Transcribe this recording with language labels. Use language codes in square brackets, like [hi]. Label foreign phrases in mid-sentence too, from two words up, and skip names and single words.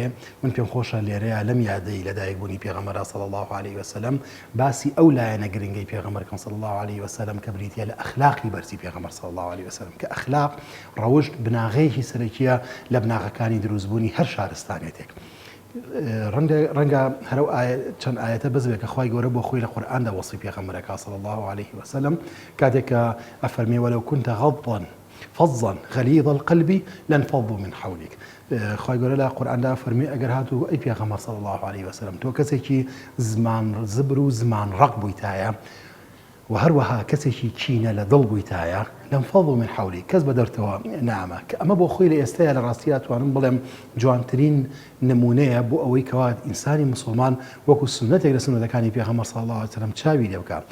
[ckb] من پێم خۆشە لێرەیە لەم یادەی لەدایکبوونی پێغەمبەر [ar] صلی الله عليه وسلم [ckb] باسی ئەو لایەنە گرنگەی پێغەمبەر [ar] صلی الله عليه وسلم [ckb] کە بریتە لە ئەخلاقی بەرزی پێغەمبەر [ar] صلی الله عليه وسلم [ckb] کە ئەخلاق ڕەوشت بناغەیەکی سەرەکیە لە بناغەکانی دروستبوونی هەر شارستانێتێک. ڕەنگە هەرو چەند ئاەتە بزبێت کە خوای گەورە بۆ خۆی لە قورئاندا وەصفی پێغەمبەرەکە [ar] صلی الله عليه وسلم [ckb] کاتێک کە ئەفەرمێ [ar] وەلەو كنت غضا فظا غليظ القلب لانفضوا من حولك. [ckb] خوای گەورە لە قورئاندا فەرمێ ئەگەر هاتوو ئەی پێغەمبەر [ar] صلی الله عليه وسلم [ckb] تۆ کەسێکی زمان زبر و زمان ڕق بوویتایە و هەروەها کەسێکی کینە لە دڵ بوویتایە [ar] لانفضوا من حولك [ckb] کەس بە دەرتەوە نامە کە ئەمە بۆ خۆی لە ئێستایا لە ڕاستیە توانم بڵێم جوانترین نمونەیە بۆ ئەوەی کەوا ئینسانی مسلمان وەکو سنەتێک لە سنەتەکانی پێغەمبەر [ar] صلی الله عليه وسلم [ckb] چاوی لێ بکات.